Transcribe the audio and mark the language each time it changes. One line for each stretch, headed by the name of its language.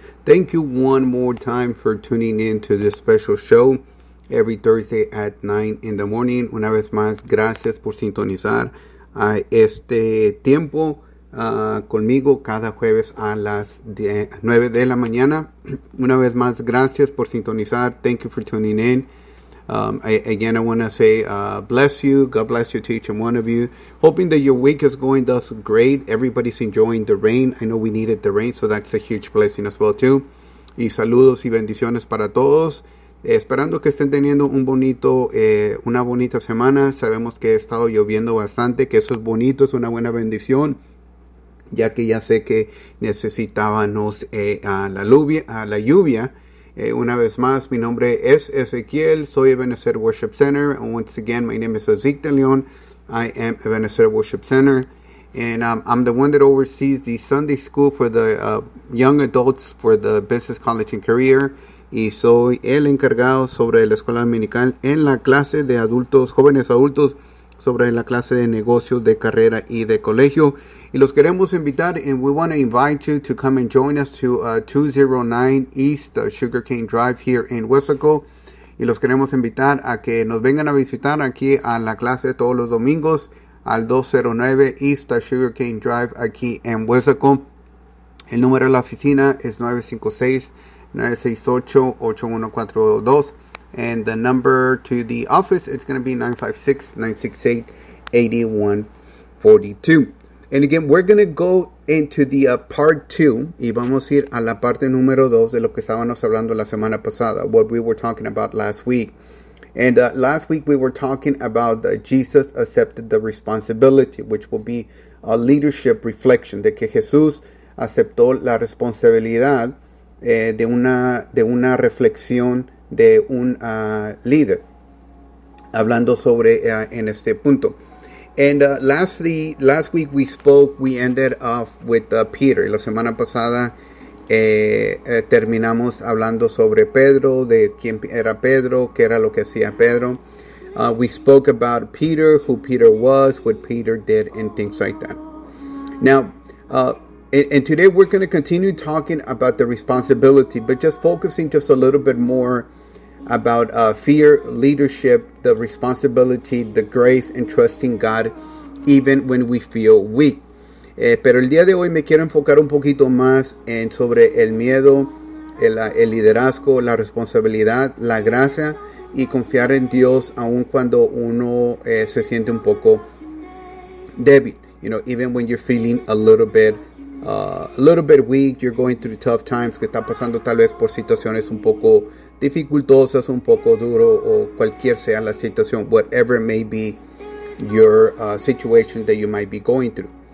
English: Thank you one more time for tuning in to this special show every Thursday at 9 in the morning.
Spanish: Una vez más, gracias por sintonizar a este tiempo conmigo cada jueves a las 9 de la mañana. Una vez más, gracias por sintonizar,
English: thank you for tuning in. I want to say bless you. God bless you to each and one of you. Hoping that your week is going thus great. Everybody's enjoying the rain. I know we needed the rain, so that's a huge blessing as well too.
Spanish: Y saludos y bendiciones para todos. Esperando que estén teniendo una bonita semana. Sabemos que ha estado lloviendo bastante, que eso es bonito, es una buena bendición, ya que ya sé que necesitábamos la lluvia. Una vez más, mi nombre es Ezequiel, soy Ebenezer Worship Center.
English: And once again, my name is Ezequiel de Leon. I am Ebenezer Worship Center. And I'm the one that oversees the Sunday School for the young adults for the business, college, and career.
Spanish: Y soy el encargado sobre la escuela dominical en la clase de adultos, jóvenes adultos, sobre la clase de negocios, de carrera y de colegio. Y los queremos invitar,
English: and we want to invite you to come and join us to 209 East Sugarcane Drive here in Westlaco.
Spanish: Y los queremos invitar a que nos vengan a visitar aquí a la clase todos los domingos al 209 East Sugarcane Drive aquí en Westlaco. El número de la oficina es 956-968-8142.
English: And the number to the office, it's going to be 956-968-8142. And again, we're going to go into the part two.
Spanish: Y vamos a ir a la parte número dos de lo que estábamos hablando la semana pasada.
English: What we were talking about last week. And last week we were talking about Jesus accepted the responsibility, which will be a leadership reflection.
Spanish: De que Jesús aceptó la responsabilidad de una reflexión de un líder. Hablando sobre en este punto.
English: And last week we ended off with Peter.
Spanish: La semana pasada terminamos hablando sobre Pedro, de quién era Pedro, qué era lo que hacía Pedro.
English: We spoke about Peter, who Peter was, what Peter did, and things like that. Now, and today we're going to continue talking about the responsibility, but just focusing just a little bit more about fear, leadership, the responsibility, the grace, and trusting God, even when we feel weak.
Spanish: Pero el día de hoy me quiero enfocar un poquito más en sobre el miedo, el liderazgo, la responsabilidad, la gracia, y confiar en Dios aun cuando uno se siente un poco débil.
English: You know, even when you're feeling a little bit weak, you're going through tough times,
Spanish: que está pasando tal vez por situaciones un poco dificultosas, un poco duro, o cualquier sea la situación,
English: whatever may be your situation that you might be going through.